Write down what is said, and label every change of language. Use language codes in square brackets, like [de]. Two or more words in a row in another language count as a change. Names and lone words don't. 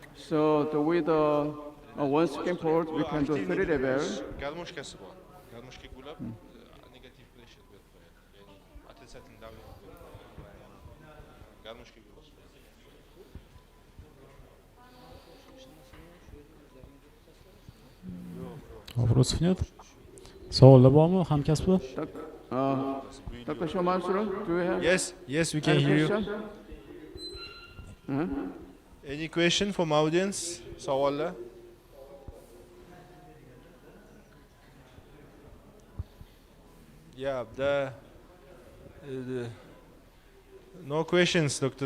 [en] So with one scan port, we can do 3 level. [uz] Garmoshkasi bor. Garmoshka gulab [en] negative pressure [uz] berib qo'yadi. Ya'ni [ru] отрицательный давление [uz] berib qo'yadi. Garmoshka gulab. [ru] Вопросов нет? [uz] Savollar bormi hamkasblar? [en] Dr. Shomansuru, do you have? Yes, we can any hear you. question? Any question from audience? [uz] Savollar? [en] Yeah, the no questions, Dr.